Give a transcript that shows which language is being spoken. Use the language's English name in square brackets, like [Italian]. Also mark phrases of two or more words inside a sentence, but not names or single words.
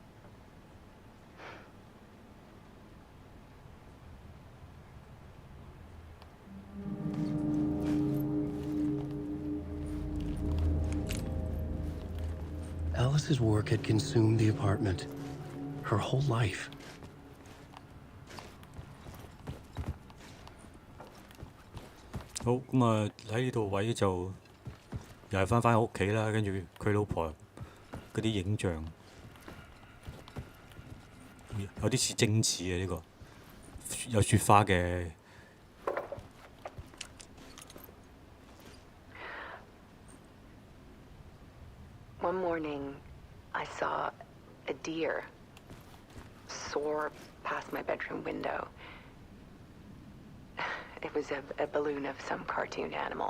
[English] Alice's work had consumed the apartment. Her whole life. [Cantonese] 好，咁啊喺呢度位就又係翻屋企啦，跟住佢老婆嗰啲影像有啲似精似嘅呢個，有雪花嘅。 [English] One morning, I saw a deer soar past my bedroom window. It was a balloon of some cartoon animal.